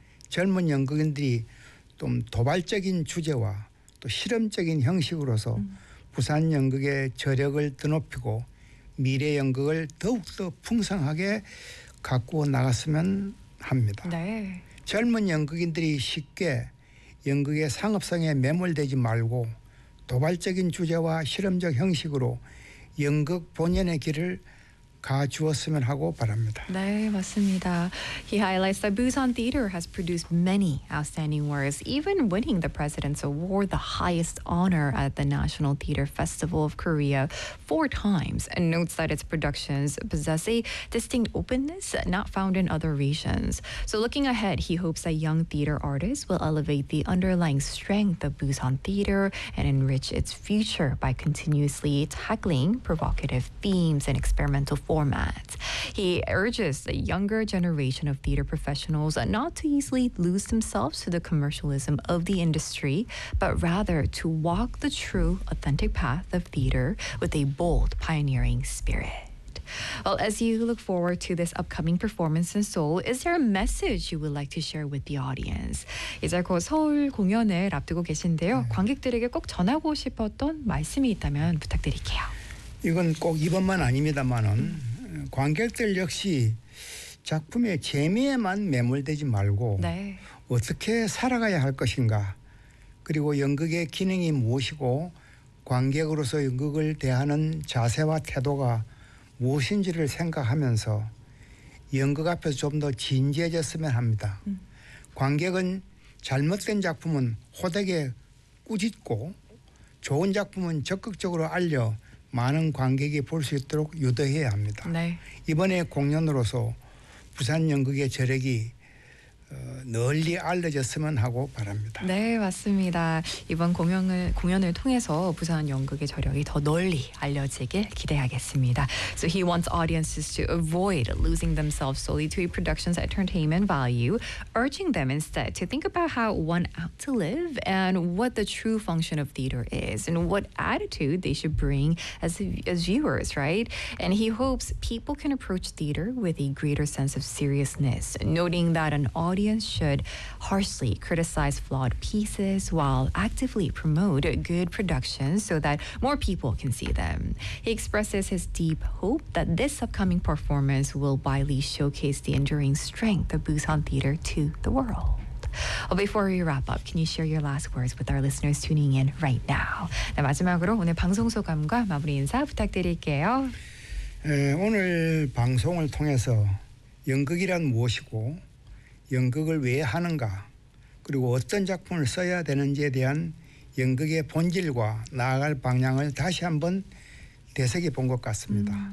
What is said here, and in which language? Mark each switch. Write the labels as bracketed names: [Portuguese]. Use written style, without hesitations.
[Korean] 젊은 연극인들이 좀 도발적인 주제와 또 실험적인 형식으로서 부산 연극의 저력을 드높이고 미래 연극을 더욱더 풍성하게 갖고 나갔으면 합니다. 네. 젊은 연극인들이 쉽게 연극의 상업성에 매몰되지 말고 도발적인 주제와 실험적 형식으로 연극 본연의 길을 가주었으면 하고 바랍니다. 네, 맞습니다. [English] He highlights that Busan Theater has produced many outstanding works, even winning the President's Award, the highest honor at the National Theater Festival of Korea, 4 times, and notes that its productions possess a distinct openness not found in other regions. So looking ahead, he hopes that young theater artists will elevate the underlying strength of Busan Theater and enrich its future by continuously tackling provocative themes and experimental formats. He urges the younger generation of theater professionals not to easily lose themselves to the commercialism of the industry, but rather to walk the true, authentic path of theater with a bold, pioneering spirit. Well, as you look forward to this upcoming performance in Seoul, is there a message you would like to share with the audience? [Korean] 이제 곧 서울 공연을 앞두고 계신데요. 관객들에게 꼭 전하고 싶었던 말씀이 있다면 부탁드릴게요. 이건 꼭 이번만 아닙니다만은 관객들 역시 작품의 재미에만 매몰되지 말고 네. 어떻게 살아가야 할 것인가, 그리고 연극의 기능이 무엇이고 관객으로서 연극을 대하는 자세와 태도가 무엇인지를 생각하면서 연극 앞에서 좀 더 진지해졌으면 합니다. 관객은 잘못된 작품은 호되게 꾸짖고 좋은 작품은 적극적으로 알려 많은 관객이 볼 수 있도록 유도해야 합니다. 네. 이번에 공연으로서 부산 연극의 저력이 널리 알려졌으면 하고 바랍니다. 네, 맞습니다. 이번 공연을 통해서 부산 연극의 저력이 더 널리 알려지길 기대하겠습니다. [English] So he wants audiences to avoid losing themselves solely to a production's entertainment value, urging them instead to think about how one ought to live and what the true function of theater is and what attitude they should bring as viewers, right? And he hopes people can approach theater with a greater sense of seriousness, noting that an audience should harshly criticize flawed pieces while actively promote good productions so that more people can see them. He expresses his deep hope that this upcoming performance will widely showcase the enduring strength of Busan Theater to the world. Well, before we wrap up, can you share your last words with our listeners tuning in right now? [Korean] 네, 마지막으로 오늘 방송 소감과 마무리 인사 부탁드릴게요. 네, 오늘 방송을 통해서 연극이란 무엇이고 연극을 왜 하는가, 그리고 어떤 작품을 써야 되는지에 대한 연극의 본질과 나아갈 방향을 다시 한번 되새겨 본 것 같습니다.